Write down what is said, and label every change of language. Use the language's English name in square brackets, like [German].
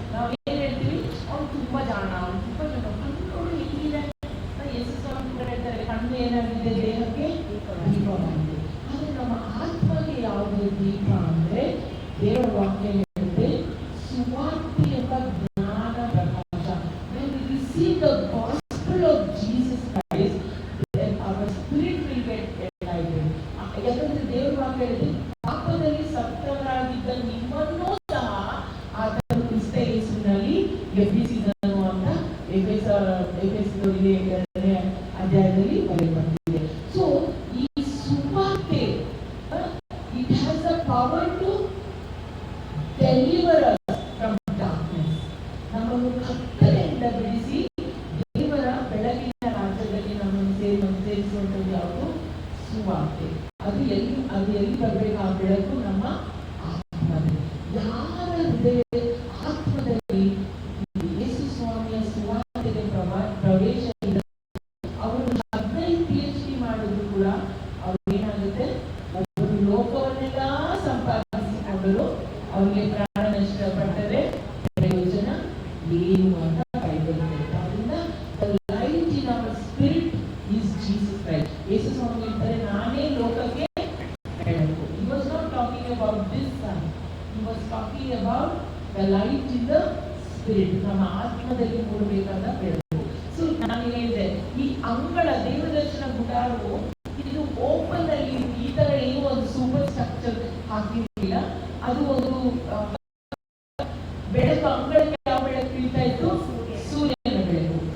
[Kannada] ನಾವೇನ್ ಹೇಳ್ತೀವಿ, ಅವ್ನು ತುಂಬಾ ಜಾಣ, ಅವ್ನು ತುಂಬಾ ಜಾಣ, ಕಣ್ಣು ಹೇಗಿದೆ. ಯೇಸು ಸ್ವಾಮಿ ಕೂಡ ಹೇಳ್ತಾರೆ, ಕಣ್ಣು ಏನಾಗಿದೆ ದೇಹಕ್ಕೆ ದೀಪವಾಗಿದೆ. ಆದ್ರೆ ನಮ್ಮ ಆತ್ಮಗೆ ಯಾವುದೇ ದೀಪ ಅಂದ್ರೆ ದೇವರ ವಾಕ್ಯ ಹೇಳಿದ್ರೆ ಸುವಾರ್ತೆ ಎಂಬ ಜ್ಞಾನ ಪ್ರಕಾಶ. [English] When we receive the gospel of Jesus Christ, then our spirit will get enlightened. [Kannada] ಯಾಕಂದ್ರೆ ದೇವರ ವಾಕ್ಯ ಹೇಳಿದ್ರೆ ಪಾಪದಲ್ಲಿ ಸತ್ತವರಾಗಿದ್ದ ನಿಮ್ಮನ್ನೂ ಸಹ ಆತನು ಕ್ರಿಸ್ತ ಯೇಸುವಿನಲ್ಲಿ ಎಬ್ಬಿಸಿದನು ಅಂತ ಎಫೆಸದಲ್ಲಿ 2ನೇ ಅಧ್ಯಾಯದಲ್ಲಿ ಬರೆಯಲ್ಪಟ್ಟಿದೆ. ಸೊ ಈ ಸುವಾರ್ತೆ [English] it has the power to deliver us from darkness. [Kannada] ನಮ್ಮನ್ನು ಕತ್ತಲೆಯಿಂದ ಬಿಡಿಸಿ ದೇವರ ಬೆಳಕಿನ ರಾಜ್ಯದಲ್ಲಿ ನಮ್ಮನ್ನು ಸೇರಿಸುವಂಥದ್ದು ಯಾವುದು? ಸುವಾರ್ತೆ. ಅದು ಎಲ್ಲಿ ಬರಬೇಕು? ಆ ಬೆಳಕು ನಮ್ಮ ಆತ್ಮದಲ್ಲಿ. ಯಾರ ಹೃದಯ ಆತ್ಮದಲ್ಲಿ ಯೇಸು ಸ್ವಾಮಿಯ ಸುವಾರ್ತೆಗೆ ಪ್ರವೇಶ ಇದೆ, ಅವರು 15 PhD ಮಾಡಿದ್ರು ಕೂಡ ಅವ್ರು ಏನಾಗುತ್ತೆ, ಒಬ್ಬರು ಲೋಕವನ್ನೆಲ್ಲ ಸಂಪಾದಿಸಿಕೊಂಡರು, ಅವರಿಗೆ ಪ್ರಾಣ ನಷ್ಟಪಟ್ಟರೆ ಪ್ರಯೋಜನ ಏನು ಅಂತ ಬೈಬಲ್ ಹೇಳ್ತಾರೆ. ಅದರಿಂದ [English] the light in our spirit is Jesus Christ. [Kannada] ಯೇಸು ಸ್ವಾಮಿ ಹೇಳ್ತಾರೆ, ನಾನೇ ಲೋಕಕ್ಕೆ ಬೆಳಕು. [English] He was not talking about this sun. He was talking about the light in the spirit. [Kannada] ನಮ್ಮ ಆತ್ಮದಲ್ಲಿ ಮೂಡಬೇಕಾದ ಬೆಳಕು. ಸೊ ನಾನು ಹೇಳಿದೆ, ಈ ಅಂಗಳ ದೇವದರ್ಶನ ಗುಡಾರವು ಇದು ಓಪನ್ ಅಲ್ಲಿ ಈ ತರ ಏನು ಒಂದು ಸೂಪರ್ ಸ್ಟ್ರಕ್ಚರ್ ಹಾಕಿರಲಿಲ್ಲ. ಅದು ಒಂದು ಬೆಳಕು. ಅಂಗಳಕ್ಕೆ ಯಾವ ಬೆಳಕು ಬೀಳ್ತಾ ಇತ್ತು? ಸೂರ್ಯನ ಬೆಳಕು.